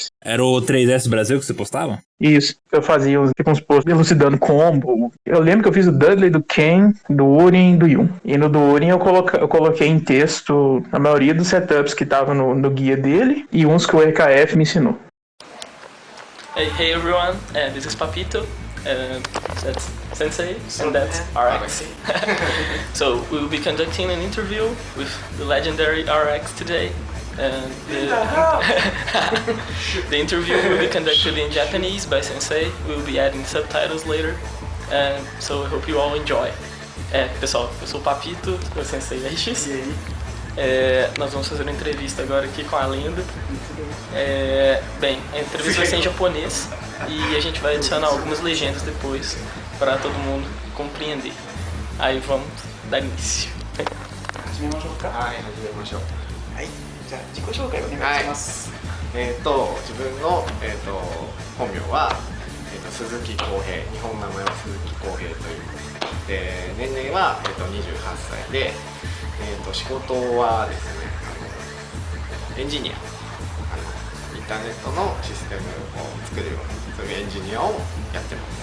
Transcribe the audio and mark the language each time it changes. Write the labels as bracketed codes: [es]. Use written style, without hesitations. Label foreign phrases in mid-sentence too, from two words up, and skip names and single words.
[pt] Era o 3S Brasil que você postava? Isso. Eu fazia uns posts elucidando combo. Eu lembro que eu fiz o Dudley, do Ken, do Uren e do Yun. E no do Uren eu coloquei em texto a maioria dos setups que estavam no guia dele. E uns que o RKF me ensinou. [en] Hey everyone, this is Papito. That's Sensei, and that's RX. So we will be conducting an interview with the legendary RX today. And the interview will be conducted in Japanese by Sensei. We will be adding subtitles later. So I hope you all enjoy. [pt] Pessoal, eu sou o Papito, o Sensei RX. E aí? Nós vamos fazer uma entrevista agora aqui com a lenda. Bem, a entrevista vai ser em japonês e a gente vai adicionar algumas legendas depois para todo mundo compreender. Aí vamos dar início. [ja] 始めましょうか。はい、始めましょう。はい、じゃあ自己紹介お願いします。自分の本名は鈴木康平、日本名前は鈴木康平という。で、年齢は28歳で、仕事はですね、エンジニア、インターネットのシステムを作るようなそういうエンジニアをやってます。